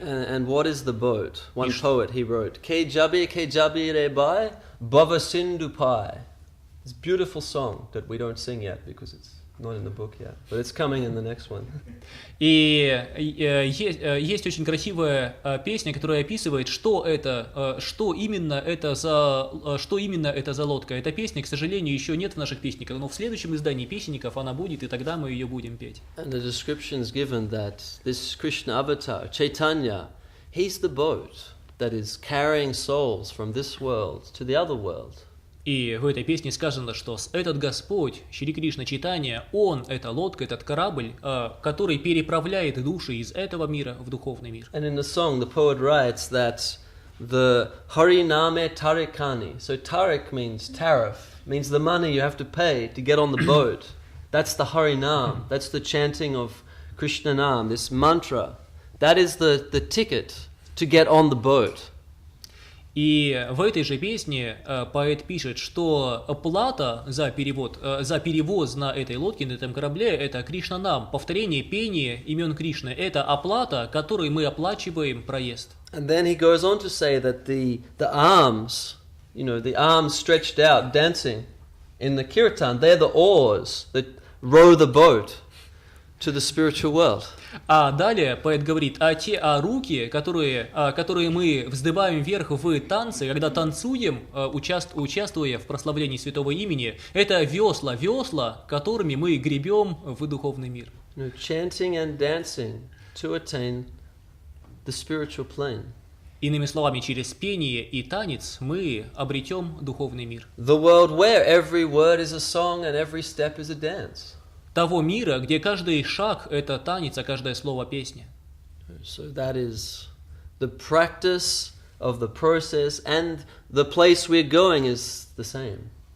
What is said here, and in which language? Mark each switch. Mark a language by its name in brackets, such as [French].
[English] And what is the boat? One poet, he wrote, [Bangla] Ke jabi rebai, bhava sindhu pai. [English] It's a beautiful song that we don't sing yet because it's not in the book yet, but it's coming in the next one. [Russian] И есть очень красивая песня, которая описывает, что именно это за лодка. Эта песня, к сожалению, еще нет в наших песниках, но в следующем издании песенников она будет, и тогда мы ее будем петь. [English] And the description is given that this Krishna avatar, Chaitanya, he's the boat that is carrying souls from this world to the other world. [Russian] И в этой песне сказано, что этот Господь, Шри Кришна Чайтанья, Он — это лодка, этот корабль, который переправляет души из этого мира в духовный мир. [English] And in the song, the poet writes that the Hariname Tarikani. So tarik means tariff, means the money you have to pay to get on the boat. That's the Harinam. That's the chanting of Krishna Nam, this mantra. That is the ticket to get on the boat. [Russian] И в этой же песне поэт пишет, что плата за перевоз на этой лодке, на этом корабле, это Кришна-нам, повторение, пение имен Кришны. Это оплата, которой мы оплачиваем проезд. [English] And then he goes on to say that the arms, the arms stretched out, dancing in the kirtan, they're the oars that row the boat to the spiritual world. [Russian] А далее поэт говорит, а руки, которые мы вздыбаем вверх в танце, когда танцуем, участвуя в прославлении святого имени, это весла, которыми мы гребем в духовный мир. [English] Chanting and dancing to attain the spiritual plane. [Russian] Иными словами, через пение и танец мы обретем духовный мир. [English] The world where every word is a song and every step is a dance. [Russian] Того мира, где каждый шаг — это танец, а каждое слово — песня. [English] So that is the practice of the process, and the place we're going is the same.